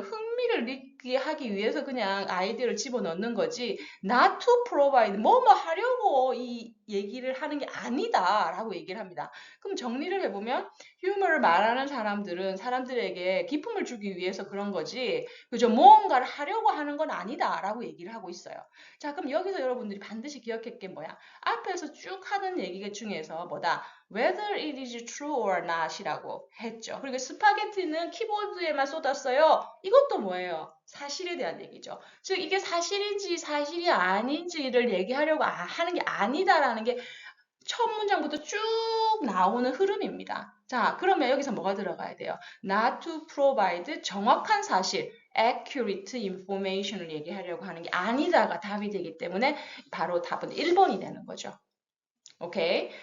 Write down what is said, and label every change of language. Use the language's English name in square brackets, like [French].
[Korean] 흥미를 느끼게 하기 위해서 그냥 아이디어를 집어넣는 거지 [English] not to provide [Korean] 뭐뭐 하려고 이 얘기를 하는 게 아니다라고 얘기를 합니다. 그럼 정리를 해보면 휴머를 말하는 사람들은 사람들에게 기쁨을 주기 위해서 그런 거지 그죠? 무언가를 하려고 하는 건 아니다라고 얘기를 하고 있어요. 자, 그럼 여기서 여러분들이 반드시 기억할 게 뭐야? 앞에서 쭉 하는 얘기 중에서 뭐다? [English] Whether it is true or not이라고 했죠. [Korean] 그리고 스파게티는 키보드에만 쏟았어요. 이것도 뭐예요? 사실에 대한 얘기죠. 즉 이게 사실인지 사실이 아닌지를 얘기하려고 하는 게 아니다라는 게 첫 문장부터 쭉 나오는 흐름입니다. 자, 그러면 여기서 뭐가 들어가야 돼요? [English] Not to provide [Korean] 정확한 사실, [English] accurate information [Korean] 을 얘기하려고 하는 게 아니다가 답이 되기 때문에 바로 답은 1번이 되는 거죠. 오케이.